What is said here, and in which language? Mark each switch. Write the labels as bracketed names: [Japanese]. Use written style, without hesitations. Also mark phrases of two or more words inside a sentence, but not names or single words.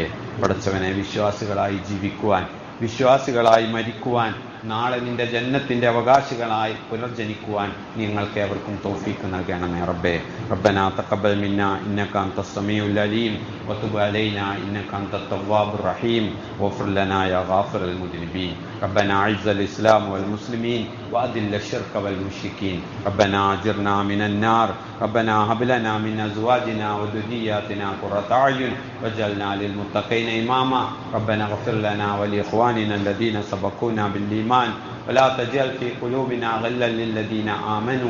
[Malayalam] പടച്ചവനെ, വിശ്വാസികളായി ജീവിക്കുവാൻ, വിശ്വാസികളായി മരിക്കുവാൻ, നാളെ നിന്റെ ജന്നത്തിന്റെ അവകാശികളായി പുനർജനിക്കുവാൻ നിങ്ങൾക്ക് ഏവർക്കും തൗഫീക്ക് നൽകണമേ റബ്ബേ. [Arabic] ربنا تقبل منا إنك أنت السميع العليم وتب علينا إنك أنت التواب الرحيم واغفر لنا يا غافر المذنبين. ربنا أعز الإسلام والمسلمين وأذل الشرك والمشركين. ربنا أجرنا من النار. ربنا هب لنا من أزواجنا وذرياتنا قرة أعين واجعلنا للمتقين إماما. ربنا اغفر لنا ولإخواننا الذين سبقونا بالإيمان ولا تجعل في قلوبنا غلا للذين آمنوا.